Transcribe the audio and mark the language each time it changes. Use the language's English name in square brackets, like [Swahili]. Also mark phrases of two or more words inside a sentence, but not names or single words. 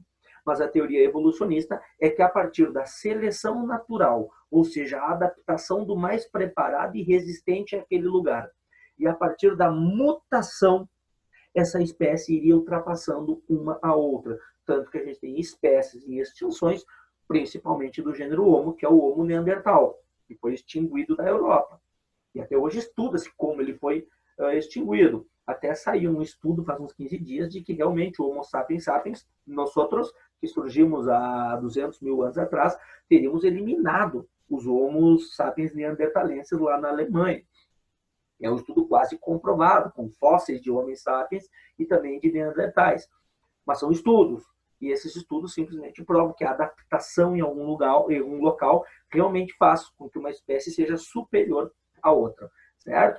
[Portuguese] Mas a teoria evolucionista é que a partir da seleção natural, ou seja, a adaptação do mais preparado e resistente àquele lugar, e a partir da mutação, essa espécie iria ultrapassando uma a outra. Tanto que a gente tem espécies em extinções, principalmente do gênero Homo, que é o Homo neandertal, que foi extinguido da Europa. E até hoje estuda-se como ele foi extinguido. Até saiu um estudo faz uns 15 dias de que realmente o Homo sapiens sapiens, nós outros, que surgimos há 200 mil anos atrás, teríamos eliminado os Homo sapiens neandertalenses lá na Alemanha. É um estudo quase comprovado, com fósseis de Homo sapiens e também de neandertais. Mas são estudos. E esses estudos simplesmente provam que a adaptação em algum lugar, em algum local, realmente faz com que uma espécie seja superior à outra, certo?